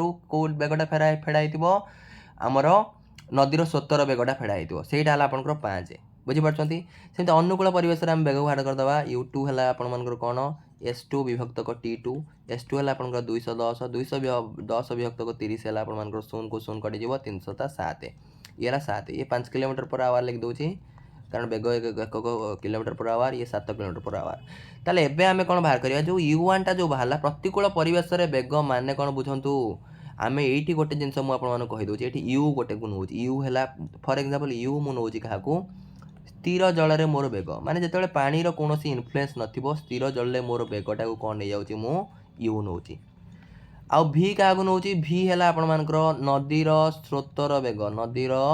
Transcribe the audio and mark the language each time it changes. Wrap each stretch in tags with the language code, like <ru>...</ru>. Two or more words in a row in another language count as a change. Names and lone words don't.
<or>କେଉଁ ବେଗଟା ଫେଡ଼ା ହେଇଥିବ ଆମର ନଦୀର ସ୍ରୋତର ବେଗଟା ଫେଡ଼ା ହେଇଥିବ ସେଇଟା ହେଲା ଆପଣଙ୍କର 5 ବୁଝିପାରୁଛନ୍ତି ସେମିତି ଅନୁକୂଳ ପରିବେଶରେ ଆମେ ବେଗ ବାହାର କରିଦେବା U2 ହେଲା ଆପଣମାନଙ୍କର କ'ଣ S2 ବିଭକ୍ତକ T2 S2 ହେଲା ଆପଣଙ୍କର 210 ବିଭକ୍ତକ 30 ହେଲା ଆପଣମାନଙ୍କର 0କୁ 0 କଟିଯିବ 307 ଇଏ ହେଲା 7 ଇଏ 5</or> <en>kilometre per hour</en> <or>ଲେଖିଦେଉଛି କାରଣ ବେଗ ଏକକ କିଲୋମିଟର</or> <en>per hour</en> <or>ଇଏ 7</or> <en>kilometre per hour</en> <or>ତାହେଲେ ଏବେ ଆମେ କ'ଣ ବାହାର କରିବା ଯେଉଁ U1ଟା ଯେଉଁ ବାହାରିଲା ପ୍ରତିକୂଳ ପରିବେଶରେ ବେଗ ମାନେ କ'ଣ ବୁଝନ୍ତୁ ଆମେ ଏଇଠି ଗୋଟେ ଜିନିଷ ମୁଁ ଆପଣମାନଙ୍କୁ କହିଦେଉଛି ଏଇଠି U ଗୋଟେକୁ ନେଉଛି U ହେଲା</or> <en>for example</en> <or>U ମୁଁ ନେଉଛି କାହାକୁ ସ୍ଥିର ଜଳରେ ମୋର ବେଗ ମାନେ ଯେତେବେଳେ ପାଣିର କୌଣସି ଇନଫ୍ଲୁଏନ୍ସ ନଥିବ ସ୍ଥିର ଜଳରେ ମୋର ବେଗଟାକୁ କ'ଣ ନେଇଯାଉଛି ମୁଁ U ନେଉଛି ଆଉ V କାହାକୁ ନେଉଛି V ହେଲା ଆପଣମାନଙ୍କର ନଦୀର ସ୍ରୋତର ବେଗ ନଦୀର</or>